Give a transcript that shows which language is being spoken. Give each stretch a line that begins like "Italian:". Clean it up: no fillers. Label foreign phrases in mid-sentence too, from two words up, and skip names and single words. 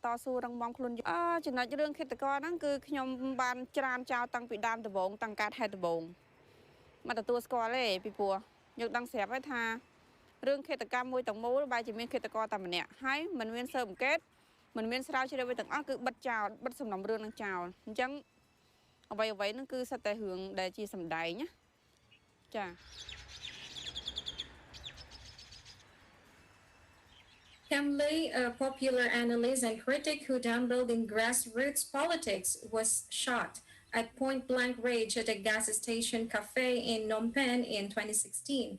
Khmer: ស៊ូរឹងមាំខ្លួនចំណុចរឿងឃាតករហ្នឹងគឺខ្ញុំបានច្រានចោលតាំងពីដើមដំបូងតាំងកើតហេតុដំបូងមកទទួលស្គាល់ទេពីព្រោះយើងដឹងស្រាប់ហើយថារឿងឃាតកម្មមួយទាំងមូលបែរជាមានឃាតករតែម្នាក់ហើយមិនមានស៊ើបអង្កេតមិនមានស្រាវជ្រាវអ្វីទាំងអស់គឺបិទចោលបិទសំណុំរឿងនឹងចោលអញ្ចឹងអ្វីហ្នឹងគឺសិតតែរឿងដែលជាសម្ដែងណាចា
English: Cam Lay, a popular analyst and critic who dabbled in grassroots politics, was shot at point-blank range at a gas station cafe in Phnom Penh in 2016.